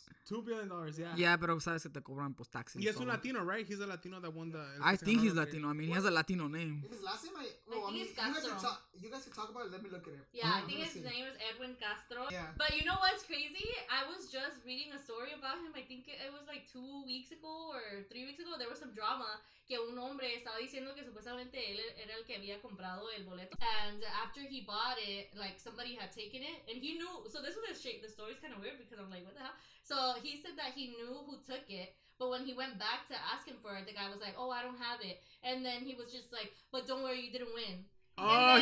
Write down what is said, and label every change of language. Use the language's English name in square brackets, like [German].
[English] $2 billion, yeah. [Spanish] Yeah, pero sabes que te cobran pues [English] taxes. [Spanish] Y es [English] so. [Spanish] un Latino, [English] right? He's a Latino that won the. I think he's Latino. I mean, he has a Latino name. His last name, I think it's Castro. you guys can talk about it. Let me look at it. Yeah, I think his name is Edwin Castro. Yeah. But you know what's crazy? I was just reading a story about him. I think it was like 2 weeks ago or 3 weeks ago. There was some drama [Spanish] que un hombre estaba diciendo que supuestamente él era el que había comprado el boleto. [English] And after he bought it, like somebody had taken it and he knew. So this was the story's kind of weird because I'm like, what the hell? So he said that he knew who took it. But when he went back to ask him for it, the guy was like, oh, I don't have it. And then he was just like, but don't worry, you didn't win. Oh, And